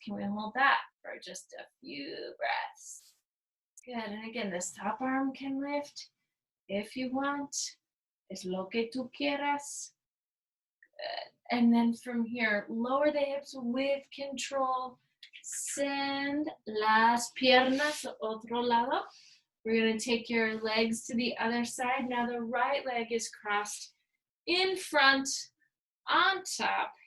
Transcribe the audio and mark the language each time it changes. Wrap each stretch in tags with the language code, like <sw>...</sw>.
<en>Can we hold that for just a few breaths? Good. And again, this top arm can lift. if you want.</en> <es>Es lo que tú quieras.</es> <en>And then from here, lower the hips with control. Send</en> <es>las piernas a otro lado.</es> <en>We're going to take your legs to the other side. Now the right leg is crossed in front, on top.</en>